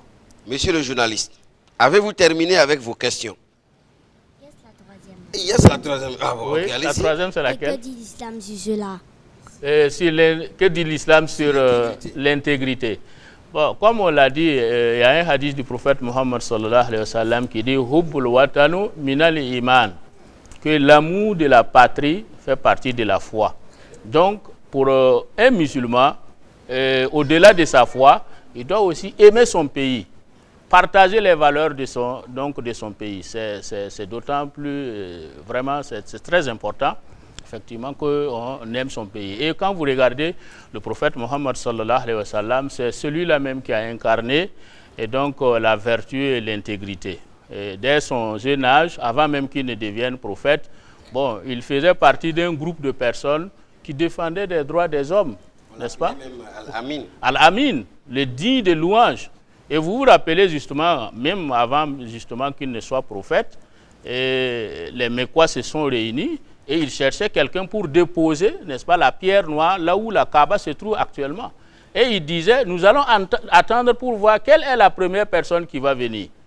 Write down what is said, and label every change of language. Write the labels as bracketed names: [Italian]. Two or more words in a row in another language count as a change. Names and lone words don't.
[French] Monsieur le journaliste, avez-vous terminé avec vos questions? Yes, la troisième. Ah bon, oui, okay, la troisième, c'est laquelle? Et que dit l'islam sur cela? Que dit l'islam sur l'intégrité? Bon, comme on l'a dit, il y a un hadith du prophète Mohammed [Arabic] صلى الله عليه وسلم [French] qui dit [Arabic] حب الوطن من الإيمان, [French] que l'amour de la patrie fait partie de la foi. Donc, pour un musulman, au-delà de sa foi, il doit aussi aimer son pays, partager les valeurs de son pays. C'est d'autant plus, vraiment, c'est très important, effectivement, qu'on aime son pays. Et quand vous regardez le prophète Mohammed [Arabic] صلى الله عليه وسلم, [French] c'est celui-là même qui a incarné et donc, la vertu et l'intégrité. Dès son jeune âge, avant même qu'il ne devienne prophète, bon, il faisait partie d'un groupe de personnes qui défendaient les droits des hommes, n'est-ce pas? Al-Amin. Al-Amin, le digne de louange. Et vous vous rappelez justement, même avant justement qu'il ne soit prophète, les Mecquois se sont réunis et ils cherchaient quelqu'un pour déposer, n'est-ce pas, la pierre noire là où la Kaaba se trouve actuellement. Et ils disaient, nous allons attendre pour voir quelle est la première personne qui va venir.